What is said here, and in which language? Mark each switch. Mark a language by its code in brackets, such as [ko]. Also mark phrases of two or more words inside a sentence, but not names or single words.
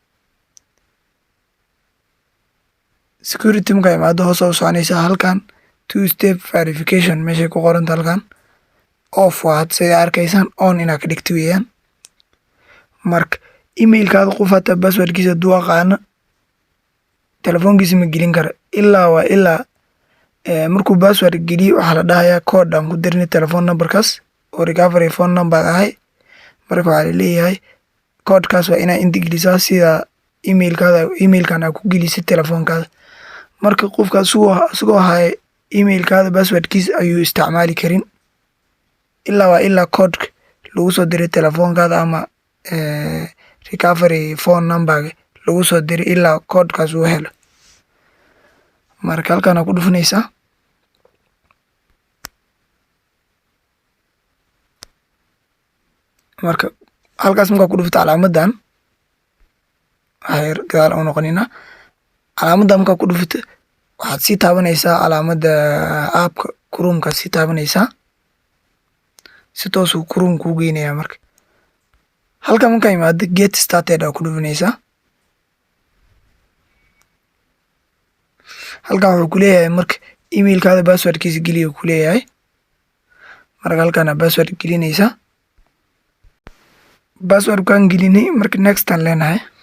[so] Security marka imaado hoos u soconaysaa halkan [en] two step verification [so] meeshay ku qoran halkan off waa sida arkaysaan on inaad ka dhigto weeyaan. Marka email-kaada qof hata password-kiisa duu aqaana telefoonkiisa ma gelin kara ilaa markuu password geliyo waxaa la dhahayaa code aan ku dirnay [en] telephone number-kaas [so] oo [en] recovery phone number [so] ahay. Marka waxaa la leeyahay code-kaas waa inaad inta gelisaa sida email-kan aad ku gelisay telefoonkaada. Marka qofkaas isagoo haya email-kaada password-kiisa ayuu isticmaali karin ilaa code lagu soo diray telefoonkaada ama [en] recovery phone number [so] lagu soo diray ilaa code-kaas uu helo. Marka halkan aad ku dhufanaysaa. Marka halkaas markaa ku dhufto calaamadan waxay gadaal u noqonina. Calaamadan markaa ku dhufto waxaad sii taabanaysaa calaamada app-ka Chrome-ka sii taabanaysaa. Si toos uu Chrome kuu geynayaa marka. Halkan markaa imaado [en] get started [so] aad ku dhufanaysaa. Halkan wuxuu ku leeyahay marka email-kaada password-kiisa geliyo ku leeyahay. Marka halkan aad password gelinaysaa. Password-kan gelinay marka next aan leenahay.